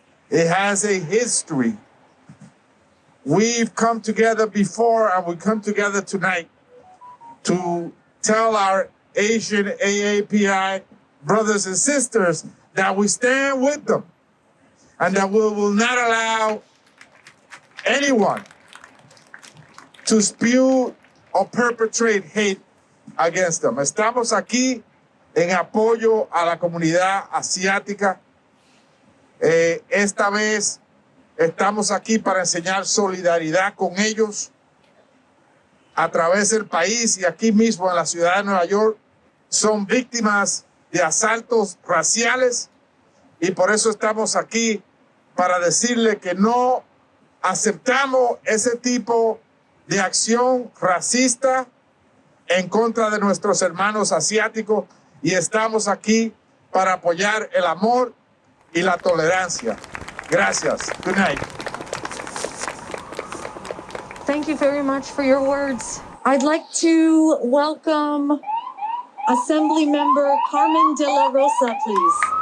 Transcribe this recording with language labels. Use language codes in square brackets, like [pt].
[en] It has a history. We've come together before and we come together tonight to tell our Asian AAPI brothers and sisters that we stand with them and that we will not allow anyone to spew or perpetrate hate against them. [es] Estamos aquí en apoyo a la comunidad asiática. Esta vez estamos aquí para enseñar solidaridad con ellos a través del país y aquí mismo en la ciudad de Nueva York. Son víctimas de asaltos raciales y por eso estamos aquí para decirle que no aceptamos ese tipo de acción racista en contra de nuestros hermanos asiáticos y estamos aquí para apoyar el amor y la tolerancia. Gracias. [en] Good night. Thank you very much for your words. I'd like to welcome Assembly Member Carmen de la Rosa, please.